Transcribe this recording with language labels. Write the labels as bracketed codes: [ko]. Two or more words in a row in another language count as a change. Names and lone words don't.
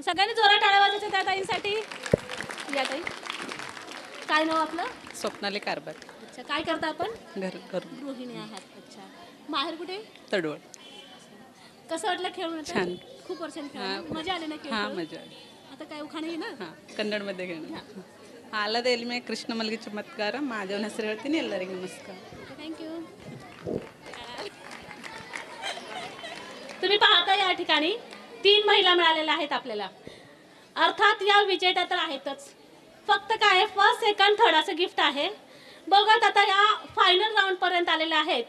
[mr] सगळ्यांनी जोरात टाळ्या वाजवायच्या त्या ताईंसाठी. या ताई, काय नाव आपलं? स्वप्नाली कारभार. अच्छा, काय करता आपण? घर गृहिणी आहात. अच्छा, माहेर कुठे? तडवळ. कसं वाटलं खेळून? आता? छान. खूप वर्षांनी खेळून मजा आली ना हां खेळून? मजा आली. आता काय उखाणे ना? ಹಾಂ ಕನ್ನಡमध्ये घेणं. [kn] ಆಲದ ಎಲ್ಮೆ ಕೃಷ್ಣ ಮಲ್ಗಿ ಚಮತ್ಕಾರ ಮಾದೇವನ ಹೆಸರು ಹೇಳ್ತೀನಿ, ಎಲ್ಲರಿಗೂ ನಮಸ್ಕಾರ. [mr] थँक्यू. तुम्ही पाहता या ठिकाणी 3 महिला मिळालेल्या आहेत आपल्याला. अर्थात या विजेत्या तर आहेतच. फक्त काय [en] first second third [mr] असं गिफ्ट आहे. बघत आता या फायनल राऊंड पर्यंत आलेल्या आहेत.